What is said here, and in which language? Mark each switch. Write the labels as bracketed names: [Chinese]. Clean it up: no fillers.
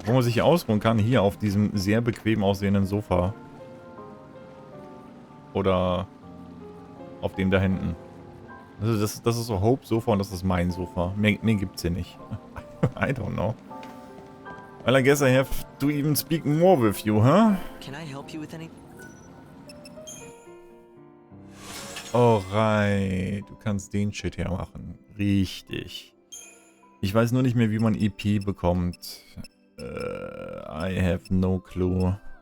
[German] Wo man sich hier ausruhen kann, hier auf diesem sehr bequem aussehenden Sofa. Oder auf dem da hinten. Also das ist so Hope-Sofa und das ist mein Sofa. Mehr gibt's hier nicht. [English] I don't know. Well, I guess I have to even speak more with you, huh? Can I help you with anything? Alright. [German] Du kannst den Shit hier machen. Richtig. Ich weiß nur nicht mehr, wie man EP bekommt. [English] I have no clue.